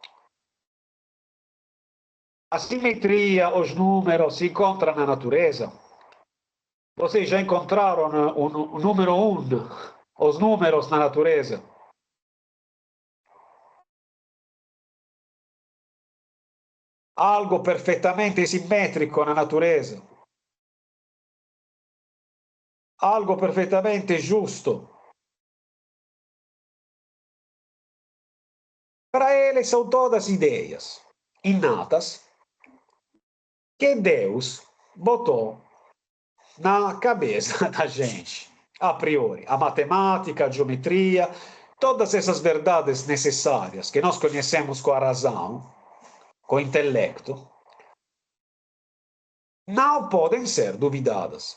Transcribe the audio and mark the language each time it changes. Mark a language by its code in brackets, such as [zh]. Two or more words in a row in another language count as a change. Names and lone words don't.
[pt] A simetria, os números se encontram na natureza? Vocês já encontraram o número 1, os números na natureza? Algo [it] perfettamente simmetrico [pt] na natureza? Algo [it] perfettamente giusto? [pt] Para eles são todas ideias inatas que Deus botou na cabeça da gente, a priori. A matemática, a geometria, todas essas verdades necessárias que nós conhecemos com a razão, com o intelecto, não podem ser duvidadas.